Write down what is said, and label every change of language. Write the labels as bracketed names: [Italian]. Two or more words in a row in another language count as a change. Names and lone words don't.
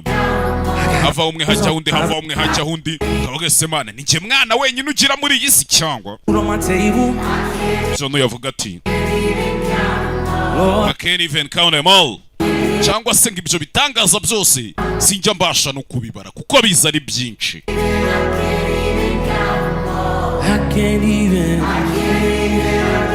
[Kinyarwanda] Hava umwe hajya undi hava umwe hajya undi. Kavuga se Mana ni nge mwana wenyine ugira muri iyi si cyangwa. Byo yavuga ati [English] I can't even count them all. [Kinyarwanda] Cyangwa se ngo ibyo bitangaza byose sinjya mbasha no kubibara kuko biza ari byinshi. [English] I can't even